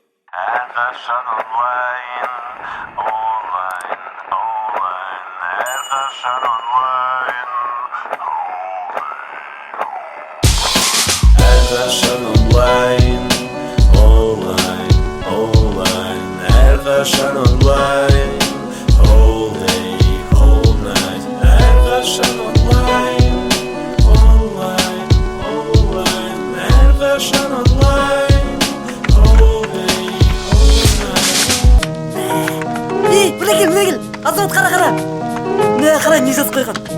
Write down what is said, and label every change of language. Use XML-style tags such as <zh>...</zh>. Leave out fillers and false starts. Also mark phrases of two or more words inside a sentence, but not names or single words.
<kk>Әрқашан онлайн, онлайн, онлайн, әрқашан онлайн. Әрқашан онлайн, онлайн, онлайн, әрқашан онлайн.</kk> <en>Whole day, whole night,</en> <kk>әрқашан онлайн, онлайн, онлайн, әрқашан онлайн. Мына кел, азамат қара. Мына қара не жазып қойған.</kk>